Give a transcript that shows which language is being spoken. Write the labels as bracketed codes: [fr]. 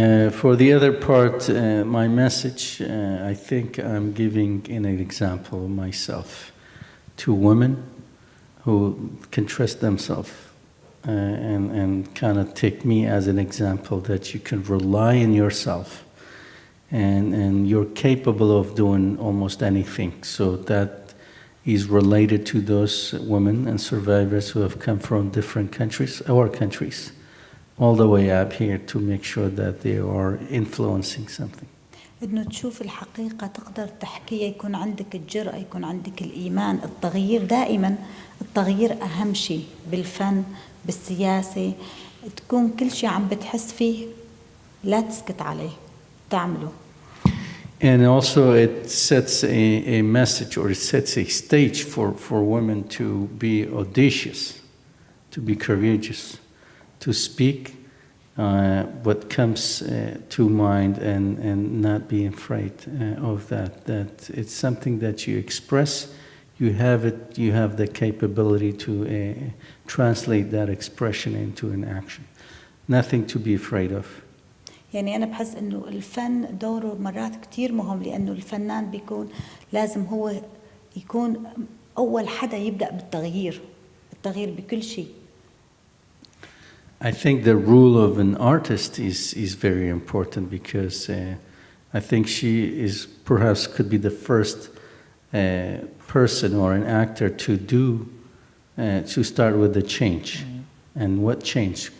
[en] For the other part, my message, I think I'm giving an example of myself to women who can trust themselves and kind of take me as an example that you can rely on yourself and you're capable of doing almost anything. So that is related to those women and survivors who have come from different countries, our countries, all the way up here to make sure that they are influencing something. [ar] إنه تشوف الحقيقة تقدر تحكيها، يكون عندك الجرأة، يكون عندك الإيمان. التغيير دائما، التغيير أهم شيء بالفن، بالسياسة، تكون كل شيء عم بتحس فيه لا تسكت عليه، تعمله. [en] And also it sets a message, or it sets a stage for women to be audacious, to be courageous, to speak what comes to mind and not be afraid of that. That it's something that you express, you have it, you have the capability to translate that expression into an action. Nothing to be afraid of. [ar] يعني أنا بحس إنه الفن دوره مرات كتير مهم، لأنه الفنان بيكون لازم هو يكون أول حدا يبدأ بالتغيير، التغيير بكل شيء. [en] I think the role of an artist is very important because I think she is perhaps could be the first person or an actor to start with the change. And what change?